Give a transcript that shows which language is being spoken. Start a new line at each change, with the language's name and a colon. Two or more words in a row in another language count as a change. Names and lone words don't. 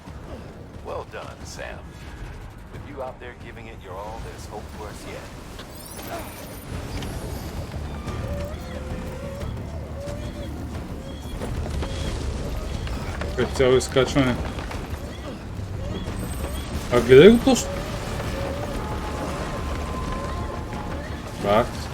English: Well done, Sam. With you out there giving it your all, there's hope for us yet.
Bulgarian: Като цяло изкачване. А гледай го точно. Факт.